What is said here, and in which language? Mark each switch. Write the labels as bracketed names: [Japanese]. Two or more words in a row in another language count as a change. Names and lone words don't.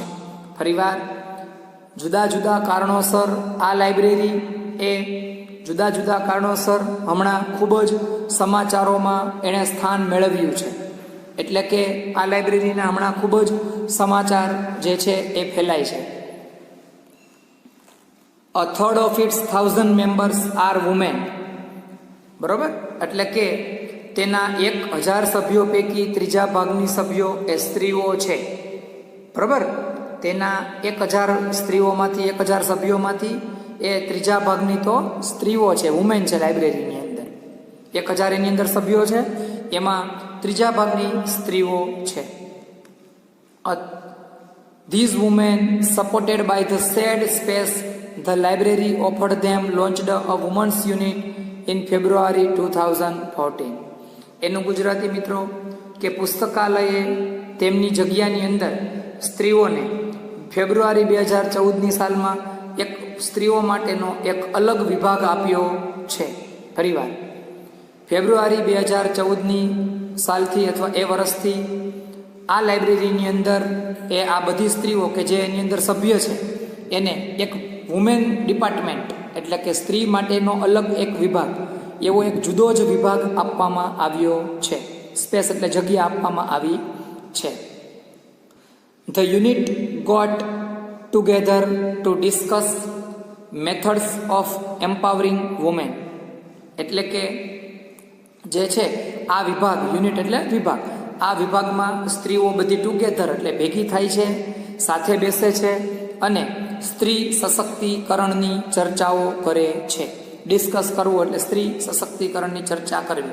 [Gujarati] ફરીવાર, જુદા જુદા કારણોસર આ લાઇબ્રેરી એ જુદા જુદા કારણોસર હમણાં ખૂબ જ સમાચારોમાં એણે સ્થાન મેળવ્યું છે. એટલે કે આ લાઇબ્રેરીના હમણાં ખૂબ જ સમાચાર જે છે એ ફેલાય છે. [English] A third of its 1000 members are women. [Gujarati] બરોબર, એટલે કે તેના 1000 સભ્યો પૈકી ત્રીજા ભાગની સભ્યો એ સ્ત્રીઓ છે. બરોબર, તેના 1000 સ્ત્રીઓમાંથી 1000 સભ્યોમાંથી એ ત્રીજા ભાગની તો સ્ત્રીઓ છે, વુમેન છે લાઇબ્રેરીની અંદર. 1000 એની અંદર સભ્યો છે, એમાં ત્રીજા ભાગની સ્ત્રીઓ છે. [English] These women, supported by the shared space, the library offered them launched a women's unit in February 2014. [Gujarati] એનું ગુજરાતી મિત્રો કે પુસ્તકાલયે તેમની જગ્યાની અંદર સ્ત્રીઓને ફેબ્રુઆરી 2014ની સાલમાં એક સ્ત્રીઓ માટેનો એક અલગ વિભાગ આપ્યો છે. ફરીવાર ફેબ્રુઆરી 2014ની સાલથી અથવા એ વર્ષથી આ લાઇબ્રેરીની અંદર એ આ બધી સ્ત્રીઓ કે જે એની અંદર સભ્ય છે એને એક [English] women department [Gujarati] એટલે કે સ્ત્રી માટેનો અલગ એક વિભાગ, એવો એક જુદો જ વિભાગ આપવામાં આવ્યો છે. સ્પેસ એટલે જગ્યા આપવામાં આવી છે. [English] The unit got together to discuss methods of empowering women. [Gujarati] એટલે કે જે છે આ વિભાગ, યુનિટ એટલે વિભાગ, આ વિભાગમાં સ્ત્રીઓ બધી ટુગેધર એટલે ભેગી થાય છે, સાથે બેસે છે અને સ્ત્રી સશક્તિકરણની ચર્ચાઓ કરે છે. ડિસ્કસ કરવું એટલે સ્ત્રી સશક્તિકરણની ચર્ચા કરવી.